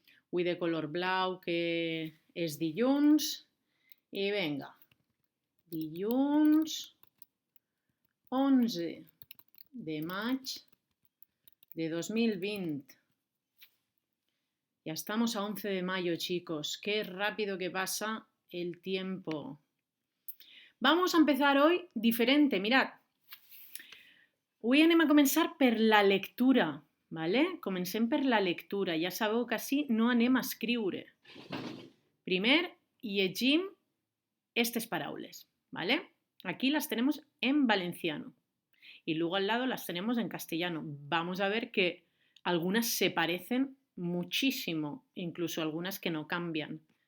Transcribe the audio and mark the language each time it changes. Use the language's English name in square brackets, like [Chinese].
[Catalan] Avui de color blau, que és dilluns. I vinga, dilluns 11 de maig de 2020. [Spanish] Ya estamos a 11 de mayo, chicos. Qué rápido que pasa el tiempo. Vamos a empezar hoy diferente, mirad. [Catalan] Avui anem a començar per la lectura, ¿vale? Comencem per la lectura. Ja sabeu que així no anem a escriure. Primer llegim estas paraules, ¿vale? [Spanish] Aquí las tenemos en valenciano y luego al lado las tenemos en castellano. Vamos a ver que algunas se parecen muchísimo, incluso algunas que no cambian.